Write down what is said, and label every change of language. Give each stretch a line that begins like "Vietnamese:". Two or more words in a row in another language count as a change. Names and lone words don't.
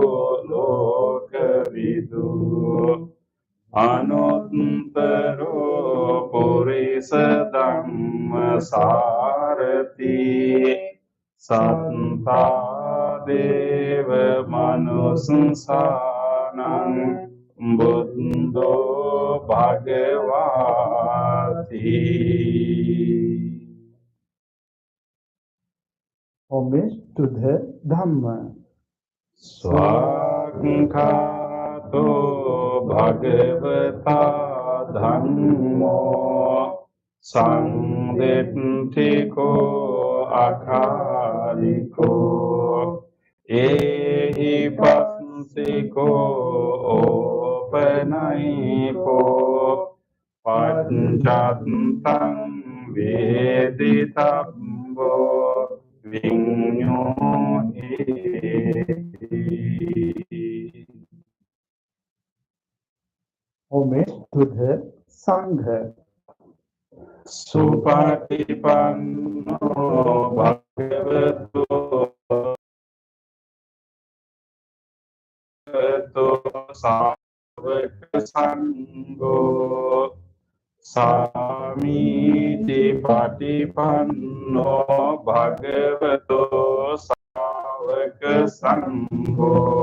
Pali: lokavidu anuttaro purisa dhamma sarati sattva deva manussanang buddho bhagavati.
English: Homage to the Dhamma.
Pali: Swakhato bhagavata dhammo sangdetthiko akaliko ehi passiko opanayiko paccattam veditabbo
English: Homage to the Sangha.
Pali: Supatipanno bhagavato savaka sangho samiti patipanno bhagavato savaka sangho